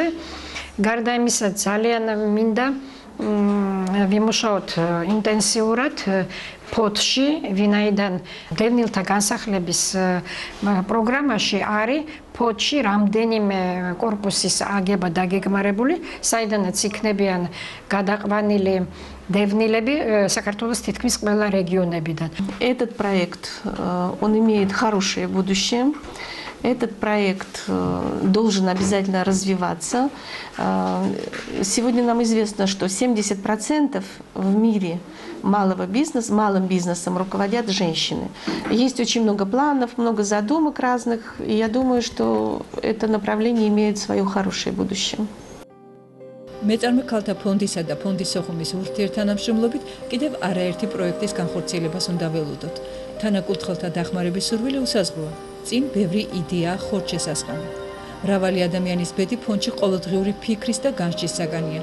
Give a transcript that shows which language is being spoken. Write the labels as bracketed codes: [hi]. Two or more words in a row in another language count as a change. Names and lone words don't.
[ka] გარდა იმისა, ძალიან მინდა ვიმუშაოთ ინტენსიურად ფოთში, ვინაიდან დევნილთა განსახლების პროგრამაში არის ფოთში რამდენიმე კორპუსის აგება დაგეგმარებული, საიდანაც იქნებიან გადაყვანილი დევნილები საქართველოს თითქმის ყველა регионებიდან. [ru] Этот проект, он имеет хорошее будущее. Этот проект должен обязательно развиваться. Сегодня нам известно, что 70% в мире малым бизнесом руководят женщины. Есть очень много планов, много задумок разных, и я думаю, что это направление имеет свое хорошее будущее. [ka] მეწარმე ქალთა ფონდისა და ფონდის სოხუმის ურთიერთთანამშრომლობით კიდევ არაერთი პროექტის განხორციელებას უნდა ველოდოთ. თანაკურთხელთა დახმარების სურვილი უსაზღროა. წინ ბევრი იდეაა ხორცშესასხამი. მრავალი ადამიანის ბედი ფონდში ყოველდღიური ფიქრის და განსჯის საგანია.